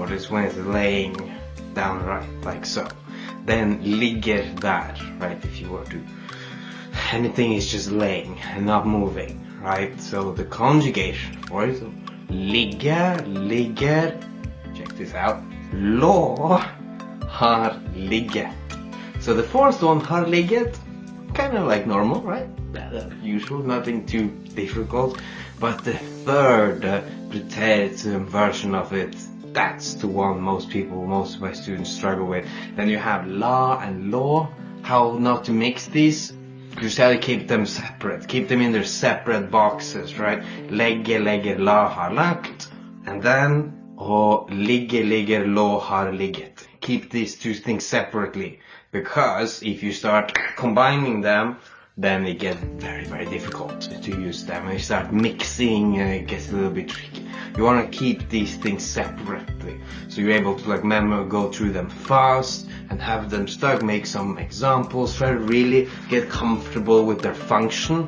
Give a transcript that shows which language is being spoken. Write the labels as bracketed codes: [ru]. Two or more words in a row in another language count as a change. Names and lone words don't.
[en] This is when it's laying down, right, like so. Then [no] ligger där, [en] right? If you were to, anything is just laying and not moving, right? So the conjugation for it, so [no] ligger, ligger. [en] Check this out. [no] Lå har ligget. [en] So the fourth one, [no] har ligget, [en] kind of like normal, right? Usual, nothing too difficult. But the third preteritum version of it, that's the one most of my students struggle with. Then you have la and lo. How not to mix these? You try to keep them separate. Keep them in their separate boxes, right? [no] Legge, legger, la har lagt. [en] And then [no] å ligge, ligger, lo har ligget. [en] Keep these two things separately. Because if you start combining them, then it gets very, very difficult to use them. When you start mixing, it gets a little bit tricky. You want to keep these things separately, so you're able to like go through them fast and have them stuck, make some examples, try to really get comfortable with their function.